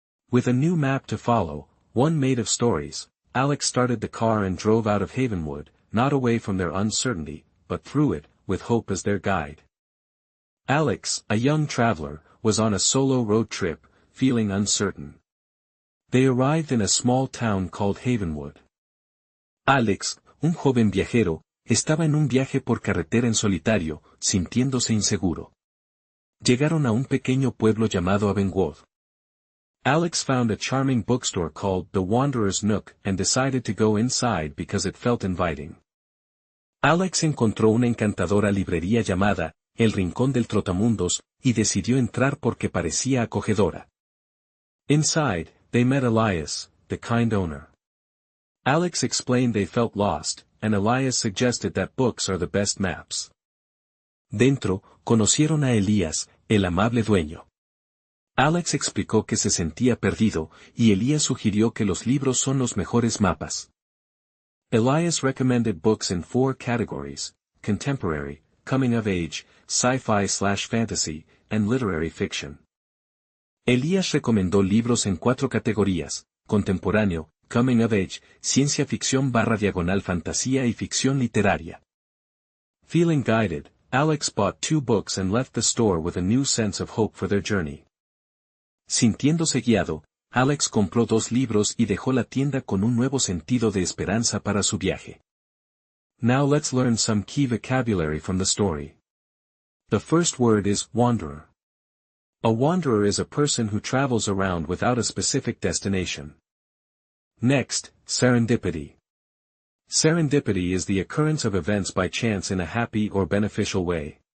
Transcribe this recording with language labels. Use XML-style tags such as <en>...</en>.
<en>With a new map to follow, one made of stories, Alex started the car and drove out of Havenwood, not away from their uncertainty, but through it, with hope as their guide. Alex, a young traveler, was on a solo road trip, feeling uncertain. They arrived in a small town called Havenwood.</en> <es>Alex, un joven viajero, estaba en un viaje por carretera en solitario, sintiéndose inseguro. Llegaron a un pequeño pueblo llamado Havenwood.</es> <en>Alex found a charming bookstore called The Wanderer's Nook and decided to go inside because it felt inviting.</en> <es>Alex encontró una encantadora librería llamada El Rincón del Trotamundos, y decidió entrar porque parecía acogedora.</es> <en>Inside, they met Elias, the kind owner. Alex explained they felt lost, and Elias suggested that books are the best maps.</en> <es>Dentro, conocieron a Elías, el amable dueño. Alex explicó que se sentía perdido, y Elías sugirió que los libros son los mejores mapas.</es> <en>Elias recommended books in 4 categories: contemporary, coming of age, sci-fi/fantasy, and literary fiction.</en> <es>Elías recomendó libros en 4 categorías: contemporáneo, coming of age, ciencia ficción/fantasía y ficción literaria.</es> <en>Feeling guided, Alex bought 2 books and left the store with a new sense of hope for their journey.</en> <es>Sintiéndose guiado, Alex compró 2 libros y dejó la tienda con un nuevo sentido de esperanza para su viaje.</es> <en>Now let's learn some key vocabulary from the story. The first word is wanderer. A wanderer is a person who travels around without a specific destination. Next, serendipity. Serendipity is the occurrence of events by chance in a happy or beneficial way.</en>